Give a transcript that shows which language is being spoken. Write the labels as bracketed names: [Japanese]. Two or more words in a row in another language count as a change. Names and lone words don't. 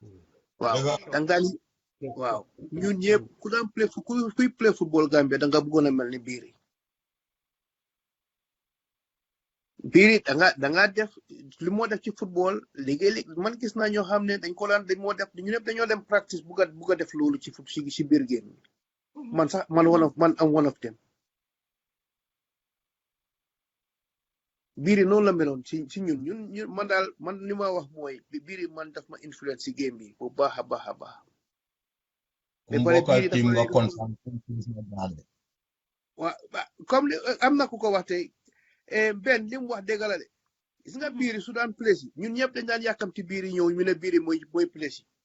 [Wolof] waaw ñun ñëpp ku daan kuy [English] play football [Wolof] Gambia da nga bëggoon a mel ni biir da nga def li moo def ci football léegi man gis naa ñoo xam ne dañ ko daan moo def ñu ñëpp dañoo dem practice bugg a def loolu ci biir game man sax man am [English] one of them [Wolof] biiri noonu la meloon ci ñun man daal man li ma wax mooy biiri man daf ma influence ci game bi bu baax a baax a baax waaw comme li am na ku ko wax tey benn li mu wax dëgg la de gis nga biiri su daan place yi ñun ñëpp dañ daan yàkkamti biiri ñëw ñu ne biiri mooy place